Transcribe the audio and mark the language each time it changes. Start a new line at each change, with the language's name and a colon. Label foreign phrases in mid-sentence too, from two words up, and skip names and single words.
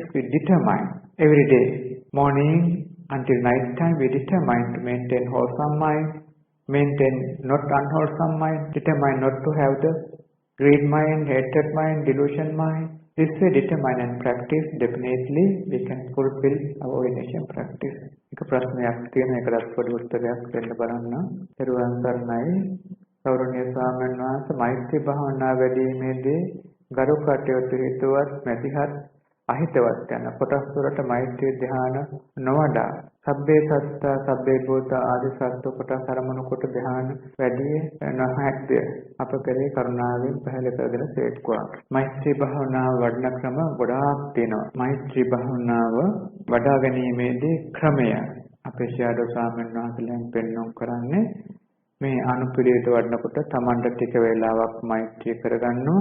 English: We determine every day, morning until night time, we determine to maintain wholesome mind, maintain not unwholesome mind, determine not to have the greed mind, hatred mind, delusion mind. This way determine and practice, definitely we can fulfill our ordination practice.
Sinhala: එක ප්‍රශ්නයක් තියෙන එකකට පොඩි උත්තරයක් දෙන්න බලන්න. දරුවන් සරණයි. ගෞරවනීය ස්වාමීන් වහන්සේ මෛත්‍රී භාවනා වැඩිීමේදී ගරු කටයුතු හිතවත් මැදිහත් අහිතවත් යන කොටස් වලට මෛත්‍රී ධ්‍යාන නොවඩා
Pali: සබ්බේ සත්තා සබ්බේ භූත
Sinhala: ආදී සත්ව කොටස් අරමුණු කොට ධ්‍යාන වැඩි නොහැක්ද අප කරේ කරුණාවෙන් පහළ කරගෙන සේක්වා. මෛත්‍රී භාවනාව වඩන ක්‍රම ගොඩාක් තියෙනවා. මෛත්‍රී භාවනාව වඩා ගැනීමේදී ක්‍රමය අපේ ශාඩෝ ස්වාමීන් වහන්සේලාන් පෙන්වන්න කරන්නේ මේ අනුපිළිවෙත වඩනකොට Tamanට ටික වේලාවක් මෛත්‍රිය කරගන්නවා.